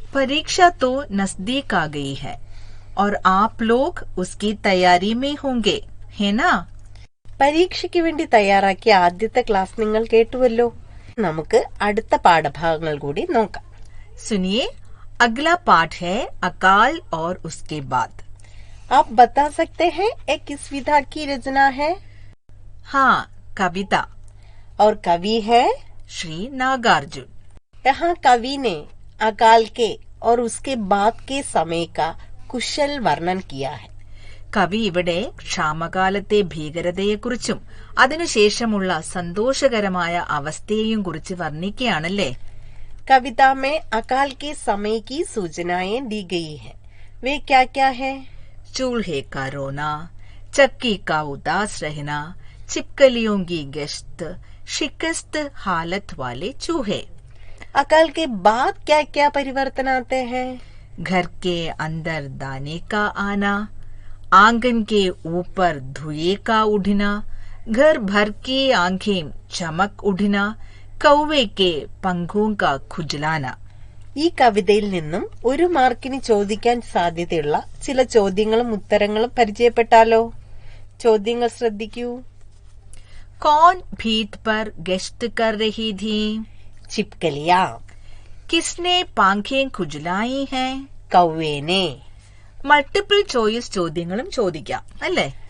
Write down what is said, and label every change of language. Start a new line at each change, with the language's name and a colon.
Hindi: परीक्षा तो नजदीक आ गई है और आप लोग उसकी तैयारी में होंगे, है ना?
Malayalam: പരീക്ഷയ്ക്ക് വേണ്ടി തയ്യാറാക്കിയ ആദ്യത്തെ ക്ലാസ് നിങ്ങൾ കേട്ടുവല്ലോ. നമുക്ക് അടുത്ത പാഠഭാഗങ്ങൾ കൂടി നോക്കാം.
Hindi: सुनिए, अगला पाठ है अकाल और उसके बाद. आप बता सकते हैं ये किस विधा की रचना है? हाँ, कविता. और कवि है श्री नागार्जुन. यहाँ कवि ने अकाल के और उसके बाद के समय का कुशल वर्णन किया है.
Malayalam: കവി ഇവിടെ ക്ഷാമകാലത്തെ ഭീകരതയെക്കുറിച്ചും അതിനുശേഷമുള്ള സന്തോഷകരമായ അവസ്ഥയെയും കുറിച്ച് വർണ്ണിക്കുകയാണല്ലേ.
Hindi: कविता में अकाल के समय की सूचनाएं दी गई है. वे क्या क्या है? चूल्हे का रोना, चक्की का उदास रहना, छिपकलियों की गश्त, शिकस्त हालत वाले चूहे. अकाल के बाद क्या क्या परिवर्तन आते हैं? घर के अंदर दाने का आना, आंगन के ऊपर धुएं का उठना, घर भर की आंखें चमक उठना, कौवे के पंखों का खुजलाना।
Malayalam: ഈ കവിതയിൽ നിന്നും 1 മാർക്കിന് ചോദിക്കാൻ സാധ്യതയുള്ള ചില ചോദ്യങ്ങളും ഉത്തരങ്ങളും പരിചയപ്പെട്ടാലോ? ചോദ്യങ്ങൾ ശ്രദ്ധിക്കൂ.
Hindi: कौन भीत पर गश्त कर रही थी? ചിപ്കലിയ. किसने पांखें खुजलाई हैं? കൗവേനെ.
Malayalam: മൾട്ടിപ്പിൾ ചോയ്സ് ചോദ്യങ്ങളും ചോദിക്കാം അല്ലേ?